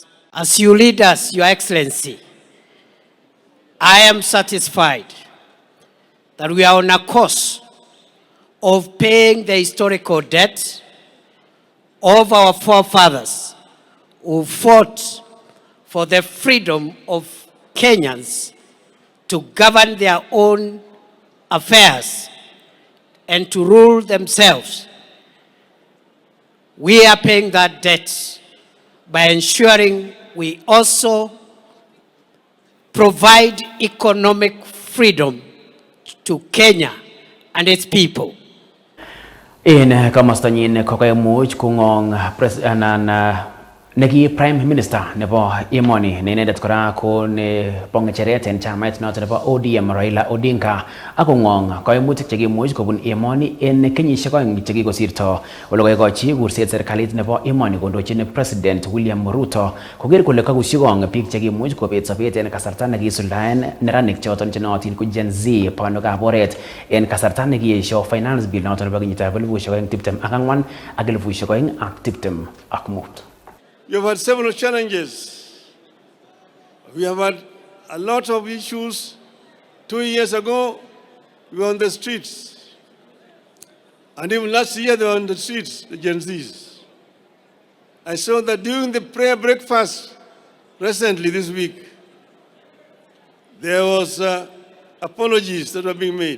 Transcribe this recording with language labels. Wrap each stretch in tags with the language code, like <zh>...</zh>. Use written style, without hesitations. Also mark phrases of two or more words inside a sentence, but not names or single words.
<en>As you lead us, Your Excellency, I am satisfied that we are on a course of paying the historical debt of our forefathers who fought for the freedom of Kenyans to govern their own affairs and to rule themselves. We are paying that debt by ensuring we also provide economic freedom to Kenya and its people.</en> <kln>In komostanyin kokoimuch kongong neki</kln> <en>Prime Minister</en> <kln>nebo emoni ne inendet kora ko ne bongecheret en chamait noton nebo ODM Raila Odinga akongong koimutik chekimuch kobun emoni en kenyisiek oeng chekikosirto olokoikochi kurset serikalit nebo emoni kondochin President William Ruto koker kole kakushikong biik chekimuch kobet sobet en kasarta nekisuldaen neranik choton chenootin ko Gen Z panokab oret en kasarta nekiyesho</kln> <en>finance bill</en> <kln>noton nebo kenyitab 2024 ak 2025.</kln> <en>You've had several challenges. We have had a lot of issues. 2 years ago, we were on the streets. And even last year, they were on the streets, the Gen Zs. I saw that during the prayer breakfast recently this week, there was apologies that were being made.</en>